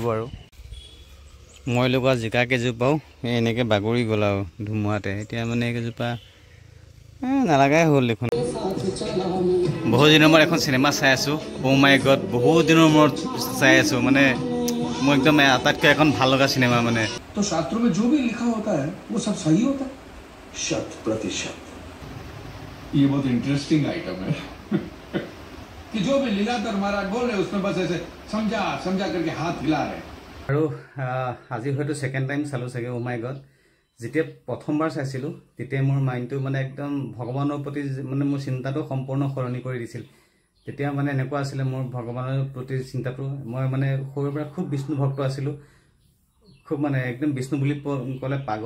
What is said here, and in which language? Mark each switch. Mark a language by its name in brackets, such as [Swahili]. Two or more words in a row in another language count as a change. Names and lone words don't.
[Assamese] আৰু মই লগোৱা জিকা কেইজোপাও এনেকৈ বাগৰি গ'ল আৰু ধুমুহাতে। এতিয়া এইকেইজোপা নালাগাই হ'ল দেখোন। বহুত দিনৰ মূৰত এখন চিনেমা চাই আছোঁ, [English] oh my god. [Assamese] বহুত দিনৰ মূৰত চাই আছোঁ, মোৰ একদম আটাইতকৈ এখন ভাল লগা চিনেমা। [Hindi] तो शास्त्रों में जो भी लिखा होता है वो सब सही होता है, 100%। ये बहुत [English] interesting item [Hindi] है कि जो भी लीलाधर महाराज बोल रहे उसमें बस ऐसे समझा समझा करके हाथ हिला रहे। [Assamese] আৰু আজি হয়তো ছেকেণ্ড টাইম চালোঁ চাগে [English] oh my god. [Assamese] যেতিয়া প্ৰথমবাৰ চাইছিলোঁ তেতিয়া মোৰ মাইণ্ডটো একদম ভগৱানৰ প্ৰতি মোৰ চিন্তাটো সম্পূৰ্ণ সলনি কৰি দিছিল। তেতিয়া এনেকুৱা আছিলে মোৰ ভগৱানৰ প্ৰতি চিন্তাটো। মই সৰুৰ পৰা খুব বিষ্ণু ভক্ত আছিলোঁ, খুব একদম বিষ্ণু বুলি ক'লে পাগল।